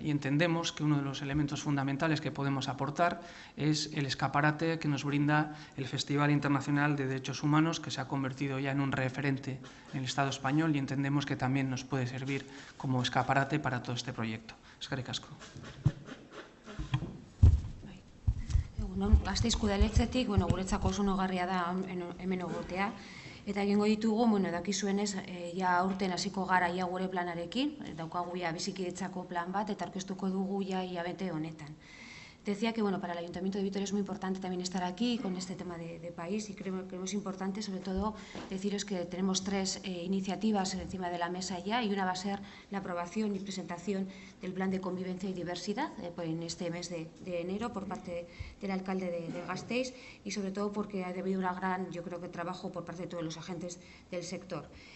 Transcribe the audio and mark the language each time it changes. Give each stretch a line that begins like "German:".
Spanish: Y entendemos que uno de los elementos fundamentales que podemos aportar es el escaparate que nos brinda el Festival Internacional de Derechos Humanos, que se ha convertido ya en un referente en el Estado español, y entendemos que también nos puede servir como escaparate para todo este proyecto.
Basque: Eskerrik asko. Gasteizko udaletxetik, guretzako oso onogarria da hemen egotea, eta egingo ditugu, dakizuenez, ja aurten hasiko gara ia gure planarekin, daukagu ja bizikidetzako plan bat, eta aurkeztuko dugu ja hilabete honetan.
Spanish: Decía que para el Ayuntamiento de Vitoria es muy importante también estar aquí con este tema de país y creemos importante sobre todo deciros que tenemos 3 iniciativas encima de la mesa ya y una va a ser la aprobación y presentación del Plan de Convivencia y Diversidad en este mes de enero por parte del alcalde de Gasteiz y sobre todo porque ha habido una gran, yo creo que trabajo por parte de todos los agentes del sector.